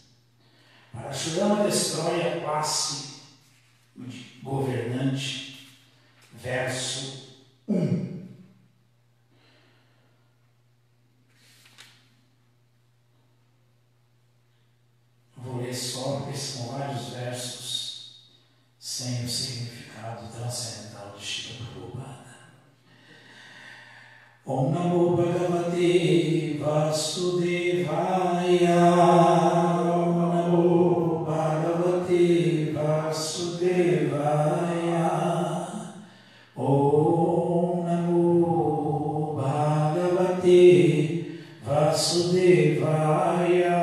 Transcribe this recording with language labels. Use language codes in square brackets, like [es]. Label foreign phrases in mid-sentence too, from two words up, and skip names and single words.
[pt] Parashurama destrói a classe governante, verso 1. Vou ler só, porque são vários versos sem o significado transcendental de Srila Prabhupada. [sa] ॐ नमो भगवते वासुदेवाय. ॐ नमो भगवते वासुदेवाय. ॐ नमो भगवते वासुदेवाय.